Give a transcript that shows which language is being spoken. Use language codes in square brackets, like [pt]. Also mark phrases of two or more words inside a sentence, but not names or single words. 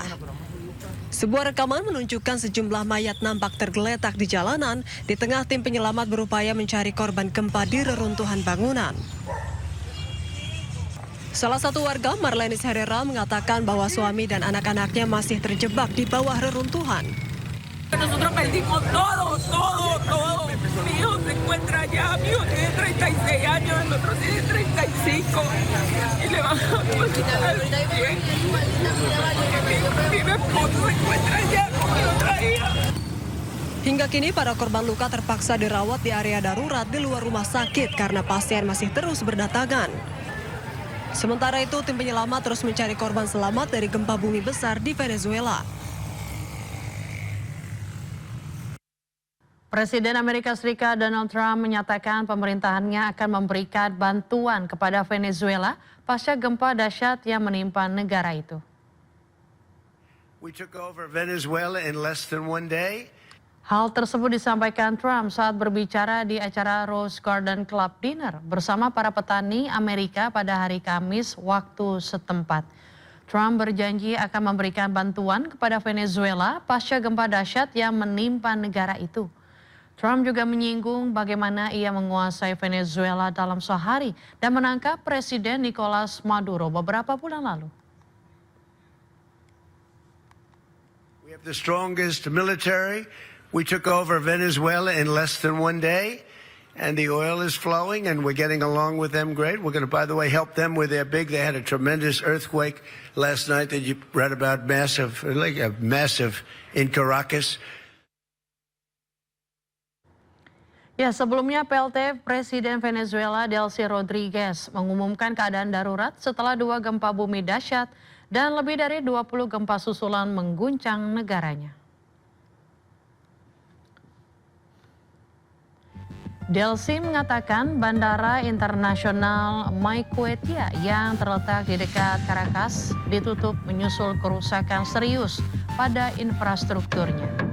[id] Sebuah rekaman menunjukkan sejumlah mayat nampak tergeletak di jalanan di tengah tim penyelamat berupaya mencari korban gempa di reruntuhan bangunan. Salah satu warga, Marlenis Herrera, mengatakan bahwa suami dan anak-anaknya masih terjebak di bawah reruntuhan. [es] Nosotros perdimos todo. Mi hijo se encuentra allá, mi hijo tiene 36 años, el otro tiene 35. Y le van a pasar bien. Mi esposo se encuentra allá, como lo traía. [id] Hingga kini para korban luka terpaksa dirawat di area darurat di luar rumah sakit karena pasien masih terus berdatangan. Sementara itu, tim penyelamat terus mencari korban selamat dari gempa bumi besar di Venezuela. Presiden Amerika Serikat Donald Trump menyatakan pemerintahannya akan memberikan bantuan kepada Venezuela pasca gempa dahsyat yang menimpa negara itu. [en] We took over Venezuela in less than 1 day. [id] Hal tersebut disampaikan Trump saat berbicara di acara Rose Garden Club Dinner bersama para petani Amerika pada hari Kamis waktu setempat. Trump berjanji akan memberikan bantuan kepada Venezuela pasca gempa dahsyat yang menimpa negara itu. Trump juga menyinggung bagaimana ia menguasai Venezuela dalam sehari dan menangkap Presiden Nicolas Maduro beberapa bulan lalu. [en] We have the strongest military. We took over Venezuela in less than 1 day, and the oil is flowing, and we're getting along with them great. We're going to, by the way, help them with their big. They had a tremendous earthquake last night that you read about, massive in Caracas. [id] Ya, sebelumnya PLT Presiden Venezuela Delcy Rodriguez mengumumkan keadaan darurat setelah 2 gempa bumi dahsyat dan lebih dari 20 gempa susulan mengguncang negaranya. Delsi mengatakan Bandara Internasional Maiquetía yang terletak di dekat Caracas ditutup menyusul kerusakan serius pada infrastrukturnya.